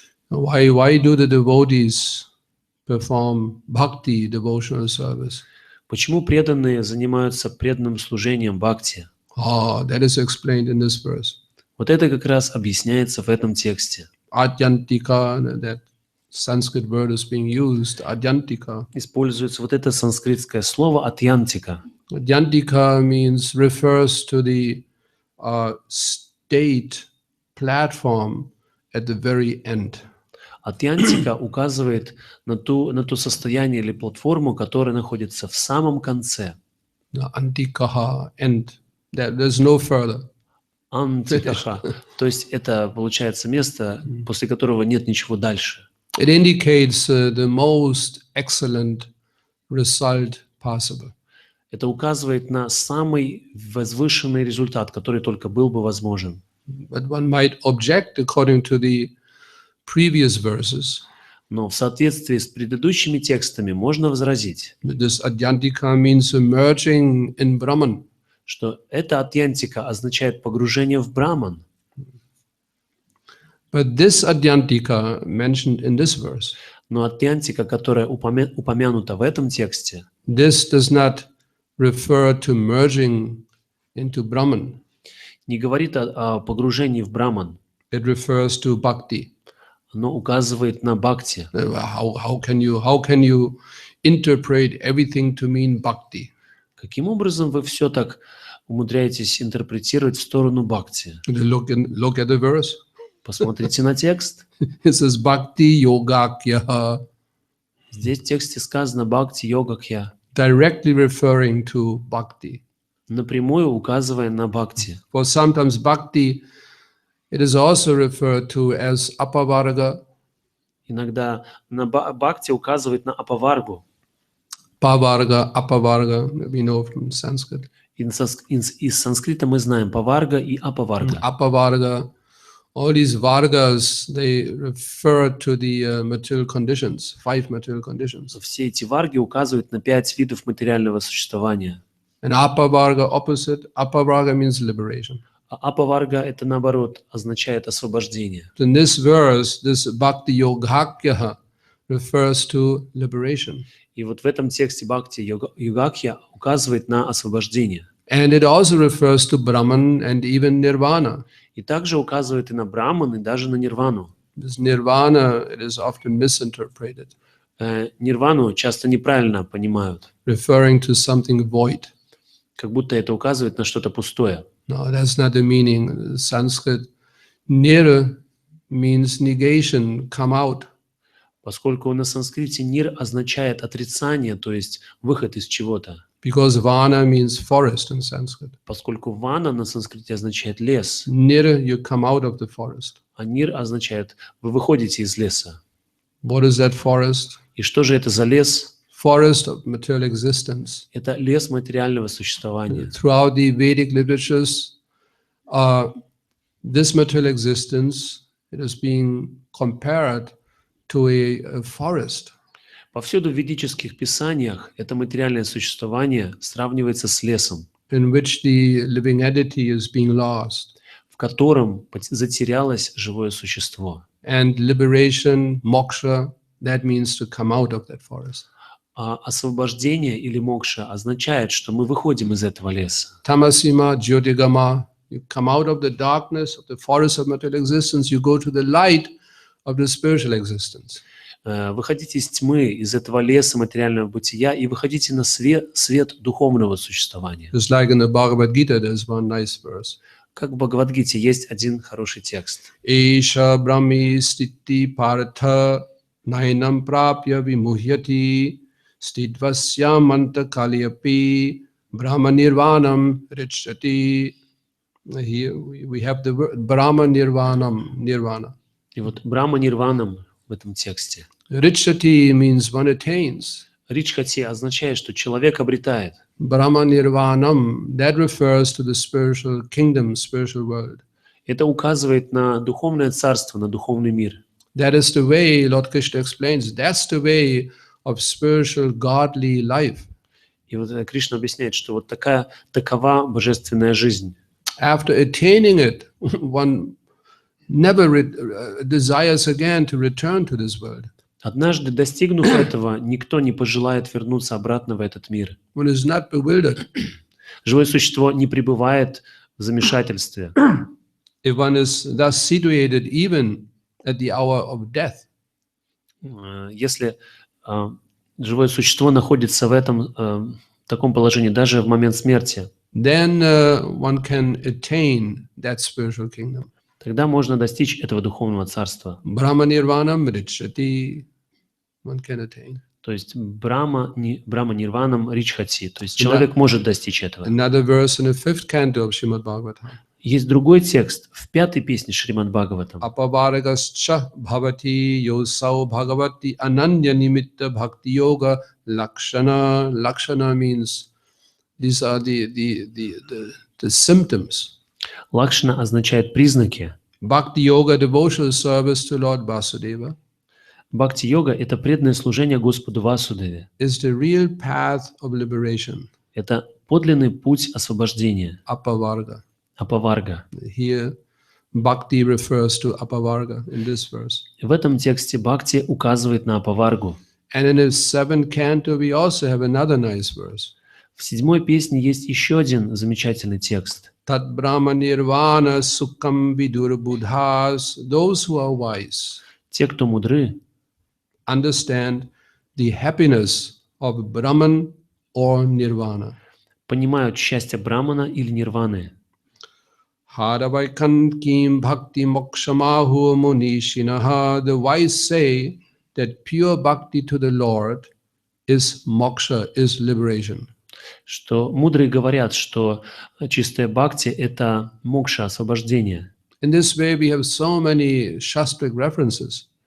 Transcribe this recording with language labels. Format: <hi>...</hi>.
<en>Why do the devotees perform bhakti, devotional service?</en> <ru>Почему преданные занимаются преданным служением бхакти?</ru> <en>That is explained in this verse.</en> <ru>Вот это как раз объясняется в этом тексте.</ru> <en>Tyantika, that Sanskrit word is being used, tyantika.</en> <ru>Используется вот это санскритское слово тьянтика.</ru> <en>Tyantika means refers to the state platform at the very end.</en> <ru>Тьянтика указывает на то состояние или платформу, которая находится в самом конце.</ru> <en>Antikaha, end. There's no further.</en> <ru>Антикаха. То есть это получается место, после которого нет ничего дальше.</ru> <en>It indicates the most excellent result possible.</en> <ru>Это указывает на самый возвышенный результат, который только был бы возможен.</ru> <en>But one might object according to the previous verses.</en> <ru>Но в соответствии с предыдущими текстами можно возразить,</ru> <en>This tyantika means emerging in Brahman.</en> <ru>что эта тйантика означает погружение в Браман.</ru> <en>But this tyantika mentioned in this verse,</en> <ru>Но тйантика, которая упомянута в этом тексте,</ru> <en>this does not refer to merging into Brahman.</en> <ru>не говорит о погружении в Браман,</ru> <en>It refers to bhakti.</en> <ru>но указывает на бхакти.</ru> <en>How can you interpret everything to mean bhakti?</en> <ru>Каким образом вы все так умудряетесь интерпретировать в сторону бхакти?</ru> <en>Look at the verse.</en> <ru>Посмотрите на текст.</ru> <en>It says bhakti-йога, кхйа,</en> <ru>Здесь в тексте сказано бхакти-йога, кхйа,</ru> <en>directly referring to bhakti.</en> <ru>напрямую указывая на бхакти.</ru> <en>For sometimes bhakti, it is also referred to as apavarga,</en> <ru>Иногда на бхакти указывает на апаваргу.</ru> <en>pavarga, apavarga, we know from Sanskrit.</en> <ru>Из санскрита мы знаем паварга и апаварга.</ru> <en>Apavarga, all these vargas, they refer to the material conditions, 5 material conditions.</en> <ru>Все эти варги указывают на 5 видов материального существования.</ru> <en>And apavarga opposite, apavarga means liberation.</en> <ru>А апаварга это наоборот означает освобождение.</ru> <en>In this verse, this bhakti-йога refers to liberation.</en> <ru>И вот в этом тексте бхакти-йога кхья указывает на освобождение.</ru> <en>And it also refers to Brahman and even Nirvana.</en> <ru>И также указывает и на Браман, и даже на Нирвану.</ru> <en>This Nirvana, it is often misinterpreted,</en> <ru>Нирвану часто неправильно понимают,</ru> <en>referring to something void.</en> <ru>как будто это указывает на что-то пустое.</ru> <en>No, that's not the meaning. Sanskrit, nir means negation, come out.</en> <ru>Поскольку на санскрите нир означает отрицание, то есть выход из чего-то.</ru> <en>Because vana means forest in Sanskrit.</en> <ru>Поскольку вана на санскрите означает лес,</ru> <en>Nir, you come out of the forest.</en> <ru>а нир означает вы выходите из леса.</ru> <en>What is that forest?</en> <ru>И что же это за лес?</ru> <en>Forest of material existence.</en> <ru>Это лес материального существования.</ru> <en>Throughout the Vedic literatures, this material existence, it is being compared to a forest.</en> <ru>Повсюду в ведических писаниях это материальное существование сравнивается с лесом,</ru> <en>In which the living entity is being lost.</en> <ru>в котором затерялось живое существо.</ru> <en>And liberation, moksha, that means to come out of that forest.</en> <ru>А освобождение или мокша означает, что мы выходим из этого леса.</ru> <sa>Tamasima, jyotigama,</sa> <en>you come out of the darkness of the forest of material existence, you go to the light of the spiritual existence.</en> <ru>Выходите из тьмы, из этого леса материального бытия и выходите на свет духовного существования.</ru> <en>Just like in the Bhagavad Gita, there's one nice verse.</en> <ru>Как в Бхагавад-гите есть один хороший текст.</ru> <sa>Esha brahmi stiti partha nainam prapya vimuhyati stitvasya manta kalyapi brahma nirvanam richati.</sa> <en>Here we have the word brahma nirvanam, nirvana.</en> <ru>И вот Брахма Нирванам в этом тексте.</ru> <en>Richati means one attains.</en> <ru>Ричхати означает, что человек обретает.</ru> <en>Brahma nirvanam, that refers to the spiritual kingdom, spiritual world.</en> <ru>Это указывает на духовное царство, на духовный мир.</ru> <en>That is the way, Lord Krishna explains, that's the way of spiritual godly life.</en> <ru>И вот Кришна объясняет, что вот такова божественная жизнь.</ru> <en>After attaining it, one never desires again to return to this world.</en> <ru>Однажды достигнув этого, никто не пожелает вернуться обратно в этот мир.</ru> <en>One is not bewildered.</en> <ru>Живое существо не пребывает в замешательстве.</ru> <en>If one is thus situated even at the hour of death,</en> <ru>Если живое существо находится в таком положении даже в момент смерти,</ru> <en>then one can attain that spiritual kingdom.</en> <ru>тогда можно достичь этого духовного царства.</ru> <sa>Brahma nirvanam richati,</sa> <en>one can attain.</en> <ru>То есть</ru> <sa>Брахма Нирванам Ричхати.</sa> <ru>То есть человек может достичь этого.</ru> <en>Another verse in the 5th canto of Srimad Bhagavatam.</en> <ru>Есть другой текст в 5-й песне Шримад Бхагаватам.</ru> <sa>Apavargascha bhavati yosau bhagavati ananya nimitta bhakti yoga lakshana.</sa> <en>Lakshana means these are the symptoms.</en> <ru>Лакшана означает признаки.</ru> <en>Bhakti yoga, devotional service to Lord Vasudeva,</en> <ru>Бхакти-йога — это преданное служение Господу Васудеве.</ru> <en>is the real path of liberation.</en> <ru>Это подлинный путь освобождения,</ru> <en>Apavarga.</en> <ru>апаварга.</ru> <en>Here, bhakti refers to apavarga in this verse.</en> <ru>В этом тексте Бхакти указывает на апаваргу.</ru> <en>And in the 7th canto, we also have another nice verse.</en> <ru>В 7-й песне есть еще один замечательный текст.</ru> <sa>Tat brahma nirvana sukham vidur buddhas.</sa> <en>Those who are wise</en> <ru>Те, кто мудры,</ru> <en>understand the happiness of Brahman or Nirvana.</en> <ru>понимают счастье Брамана или Нирваны.</ru> <sa>Hadavaikan kim bhakti mokshamahu munishinaha.</sa> <en>The wise say that pure bhakti to the Lord is moksha, is liberation.</en> <ru>Что мудрые говорят, что чистая бхакти — это мокша, освобождение.</ru> <en>In this way, we have so many shastric references.</en>